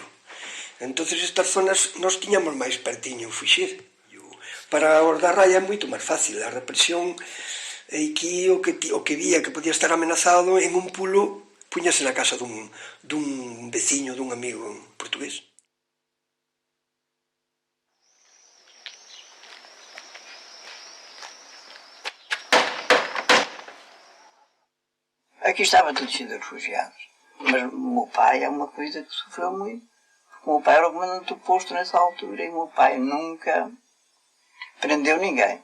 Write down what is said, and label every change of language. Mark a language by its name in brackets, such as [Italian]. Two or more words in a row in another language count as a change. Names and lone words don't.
[Galician] Entón, estas zonas nós tiñamos máis pertiño fuxir. Para os da Raia é moito máis fácil. A represión, aquí o que vía que podía estar amenazado en un pulo, puñase na casa dun veciño, dun amigo portugués. [Portuguese] Aqui estava tudo cheio de refugiados, mas o meu pai é uma coisa que sofreu muito. O meu pai era o comandante do posto nessa altura e o meu pai nunca prendeu ninguém.